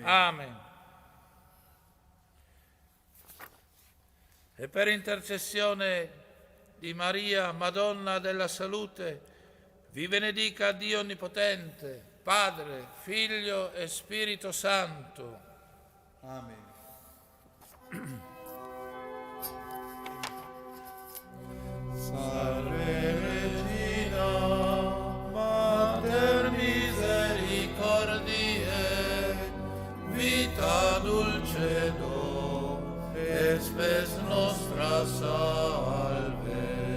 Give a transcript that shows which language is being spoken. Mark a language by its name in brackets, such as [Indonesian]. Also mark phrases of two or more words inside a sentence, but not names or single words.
[Italian] Amen. E per intercessione di Maria, Madonna della salute, vi benedica Dio Onnipotente, Padre, Figlio e Spirito Santo. Amen. [Latin] Salve Regina, Mater misericordiae, vita dulcedo, et spes nostra salve.